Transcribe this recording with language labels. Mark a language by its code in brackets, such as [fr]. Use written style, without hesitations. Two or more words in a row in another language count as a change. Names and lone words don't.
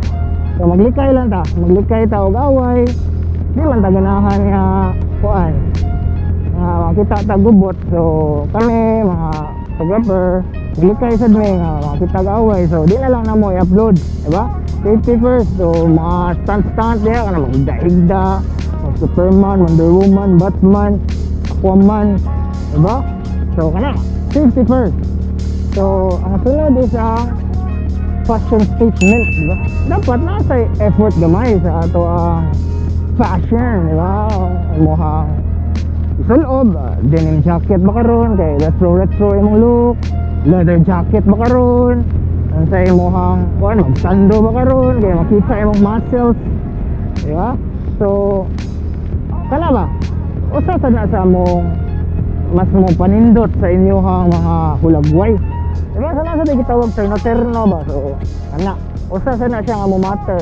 [ceb] So maglikay lang ta, maglikay ta og away. Di man ta ganahan nga kuan. Makita ta gubot. So kami mga photographer, maglikay sad mi nga makita og away. So di na lang namo i-upload, di ba? [en] Safety first. [ceb] So mga stunt diha kana magdaigda, Superman, Wonder Woman, Batman, Aquaman, di ba? So kana [en] safety first. [ceb] So ang sunod is ang [en] fashion statement, [ceb] di ba? Dapat nasa effort gamay sa ato ang fashion, di ba? Mohang isulob, [en] denim jacket [ceb] ba karon kay retro imong look, [en] leather jacket [ceb] ba karon, ang sa imong kuan magsando ba karon kay makita imong muscles, di ba? So kana ba? Usa sad na sa mong mas mo panindot sa inyong mga hulagway. Diba sana sa gitawag terno ba? So, ana, usa sana siya nga mo matter.